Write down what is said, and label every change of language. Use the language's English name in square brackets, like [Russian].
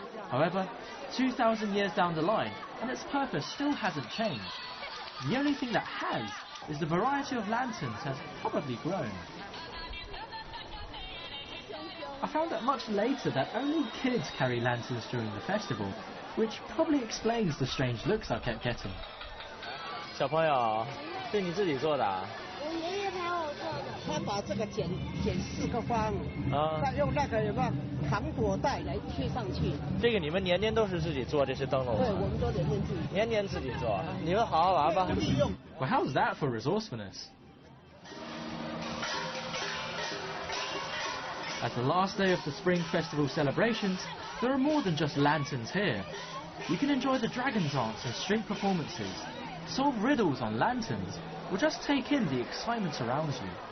[English] However, 2,000 years down the line, and its purpose still hasn't changed. The only thing that has is the variety of lanterns has probably grown. I found out much later that only kids carry lanterns during the festival, which probably explains the strange looks I kept getting. [Chinese] 小朋友，是你自己做的啊？我爷爷陪我做的。他把这个剪4个方，再用那个有没有糖果带来贴上去。这个你们年年都是自己做这些灯笼吗？对，我们都年年自己。年年自己做，你们好好玩吧。 [English] Well, how's that for resourcefulness? As the last day of the Spring Festival celebrations, there are more than just lanterns here. You can enjoy the dragon dance and street performances, solve riddles on lanterns, or just take in the excitement around you.